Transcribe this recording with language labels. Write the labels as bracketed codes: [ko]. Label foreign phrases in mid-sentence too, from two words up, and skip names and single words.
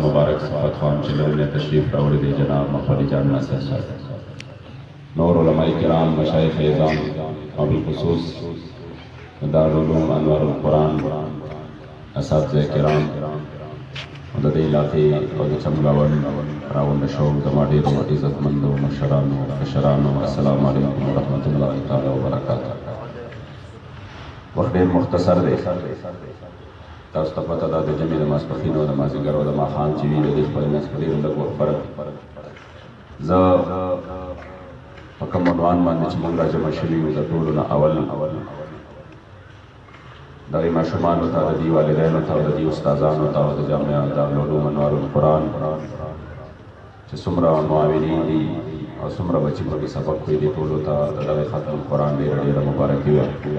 [ps] مبارک صفت خوان چې لرنه تشریف راوړی دی جناب مخولی جان ناصر صاحب نور علماء کرام مشایخ اعظام او بالخصوص دارالعلوم انوار القرآن اساتذه کرام د دې علاقې او د چمګاون راوند شو زما ډېر عزتمندو مشرانو کشرانو [ar] السلام علیکم ورحمۃ اللہ تعالی وبرکاتہ. [ps] وخت ډېر مختصر دی. تاسو ته پته ده د جمعې د ماسپښین او د مازدیګر او د ماښام چې وي د دې خپل منځ کې ډېر لږ وخت فرق. زه په کوم عنوان باندې چې موږ راجمع شوي یو د ټولو نه اول دغه ماشومانو ته د دې والدینو ته او د دې استادانو ته او د جامعه دارالعلوم انوار القرآن چې څومره معاونین دي او څومره بچي پکې سبق کوي دې ټولو ته د دغه ختم القرآن ډېره ډېره مبارکي وایي.